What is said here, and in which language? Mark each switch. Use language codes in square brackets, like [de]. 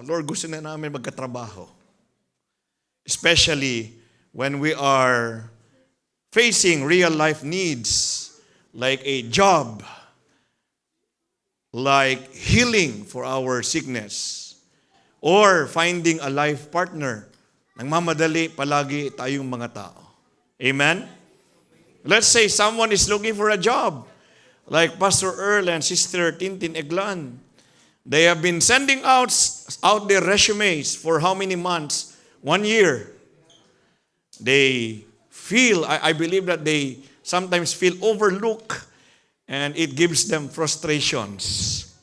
[en] Lord, [tl] gusto na namin magkatrabaho. [en] Especially when we are facing real life needs like a job, like healing for our sickness, or finding a life partner. [tl] Nagmamadali palagi tayong mga tao. [en] Amen? Let's say someone is looking for a job, like Pastor Earl and Sister Tintin Eglan. They have been sending out their resumes for how many months? 1 year. They feel, I believe that they sometimes feel overlooked, and it gives them frustrations.